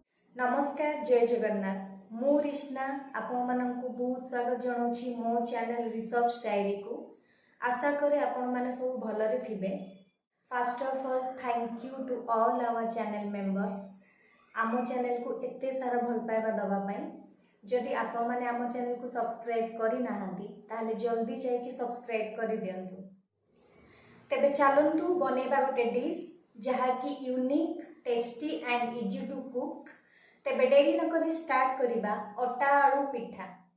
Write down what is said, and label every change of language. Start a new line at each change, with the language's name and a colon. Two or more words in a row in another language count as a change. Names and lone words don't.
Odia: ନମସ୍କାର ଜୟ ଜଗନ୍ନାଥ ମୁଁ ରିଶ୍ନା ଆପଣ ମାନଙ୍କୁ ବହୁତ ସ୍ୱାଗତ ଜଣାଉଛି ମୋ ଚ୍ୟାନେଲ ରିସର୍ଚ୍ଚ ଡାଏରୀ କୁ। ଆଶା କରେ ଆପଣ ମାନେ ସବୁ ଭଲରେ ଥିବେ।
English: First of all thank you to all our channel members
Odia: ଆମ ଚ୍ୟାନେଲ କୁ ଏତେ ସାରା ଭଲ ପାଇବା ଦବା ପାଇଁ। ଯଦି ଆପଣ ମାନେ ଆମ ଚ୍ୟାନେଲ କୁ ସବସ୍କ୍ରାଇବ କରି ନାହାନ୍ତି ତାହେଲେ ଜଲଦି ଯାଇ କି ସବସ୍କ୍ରାଇବ କରି ଦିଅନ୍ତୁ। ତେବେ ଚାଲନ୍ତୁ ବନେଇବା ଗୋଟେ ଡିସ ଯାହା କି
English: unique tasty and easy to cook.
Odia: ତେବେ ଡେରି ନ କରି ଷ୍ଟାର୍ଟ କରିବା ଅଟା ଆଳୁ ପିଠା।